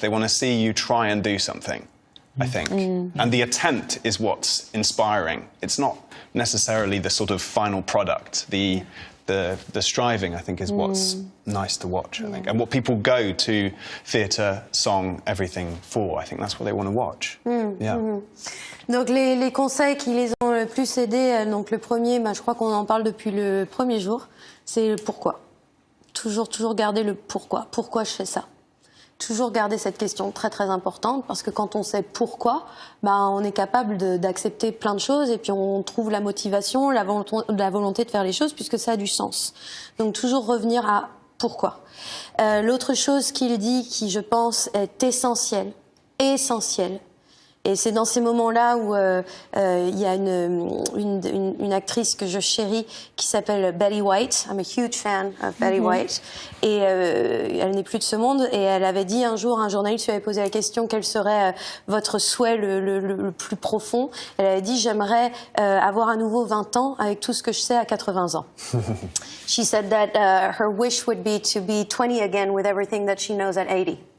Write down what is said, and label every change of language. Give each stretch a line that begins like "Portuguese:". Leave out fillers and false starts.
English: They want to see you try and do something, I think. And the attempt is what's inspiring. It's not necessarily the sort of final product, the the striving, I think, is what's nice to watch, I think. And what people go to theatre, song, everything for. I think that's what they want to watch. Yeah.
French: Donc les conseils qui les ont le plus aidés, donc le premier, je crois qu'on en parle depuis le premier jour, c'est le pourquoi. Toujours garder le pourquoi. Pourquoi je fais ça? Toujours garder cette question très très importante, parce que quand on sait pourquoi, on est capable d'accepter plein de choses et puis on trouve la motivation, la volonté de faire les choses puisque ça a du sens. Donc toujours revenir à pourquoi. L'autre chose qu'il dit, qui je pense est essentielle, et c'est dans ces moments-là où il y a une actrice que je chéris qui s'appelle Betty White.
English: I'm a huge fan of Betty White.
French: Et elle n'est plus de ce monde. Et elle avait dit un jour, un journaliste lui avait posé la question, quel serait votre souhait le plus profond. Elle avait dit, j'aimerais avoir à nouveau 20 ans avec tout ce que je sais à 80 ans.
English: She said that her wish would be to be 20 again with everything that she knows at 80.